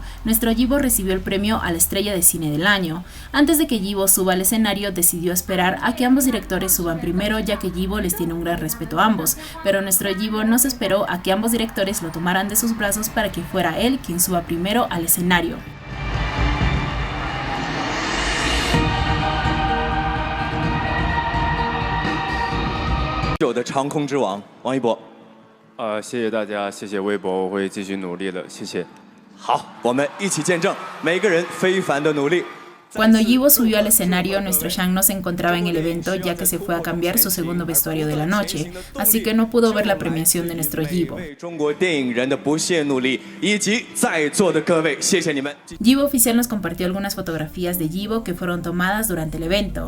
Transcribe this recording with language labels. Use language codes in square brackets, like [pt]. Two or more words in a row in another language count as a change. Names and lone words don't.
[es] Nuestro Yibo recibió el premio a la Estrella de Cine del Año. Antes de que Yibo suba al escenario, decidió esperar a que ambos directores suban primero, ya que Yibo les tiene un gran respeto a ambos, pero nuestro Yibo no se esperó a que ambos directores lo tomaran de sus brazos para que fuera él quien suba primero al escenario. [zh] 谢谢大家，谢谢微博，我会继续努力的，谢谢。好，我们一起见证每个人非凡的努力。 [es] Cuando Yibo subió al escenario, nuestro Shan no se encontraba en el evento, ya que se fue a cambiar su segundo vestuario de la noche, así que no pudo ver la premiación de nuestro Yibo. Yibo Oficial nos compartió algunas fotografías de Yibo que fueron tomadas durante el evento.